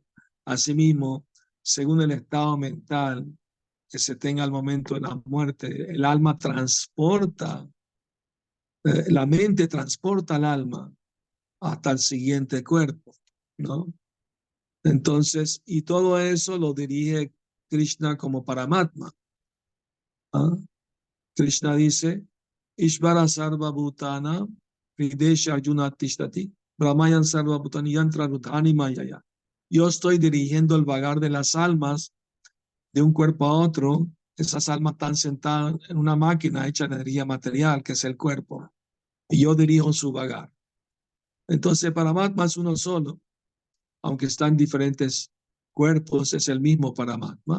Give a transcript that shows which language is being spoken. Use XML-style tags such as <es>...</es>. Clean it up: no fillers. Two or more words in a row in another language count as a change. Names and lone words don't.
<es>Asimismo, según el estado mental que se tenga al momento de la muerte, el alma transporta, la mente transporta al alma hasta el siguiente cuerpo, ¿no? Entonces, y todo eso lo dirige Krishna como Paramatma. ¿Ah? Krishna dice,</es> <sa>ईश्वरः सर्वभूतानां हृद्देशेऽर्जुन तिष्ठति भ्रामयन्सर्वभूतानि यन्त्रारूढानि मायया.</sa> <es>Yo estoy dirigiendo el vagar de las almas de un cuerpo a otro. Esas almas están sentadas en una máquina hecha de energía material, que es el cuerpo, y yo dirijo su vagar. Entonces, Paramatma es uno solo, aunque está en diferentes cuerpos, es el mismo Paramatma.</es>